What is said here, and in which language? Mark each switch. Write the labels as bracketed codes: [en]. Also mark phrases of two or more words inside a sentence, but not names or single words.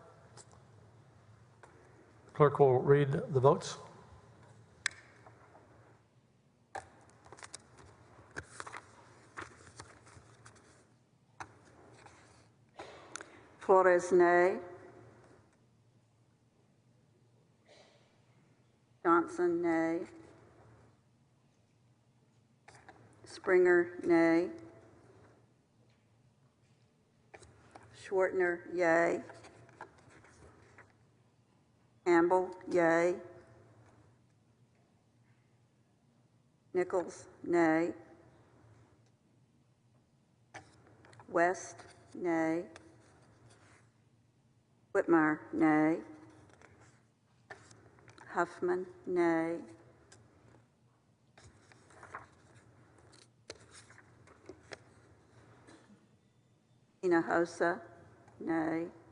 [en] Clerk will read the votes. Flores, nay. Johnson, nay. Springer, nay. Schwartner, yea. Campbell, yea. Nichols, nay. West, nay. Whitmire, nay. Huffman, nay. Hinojosa, nay.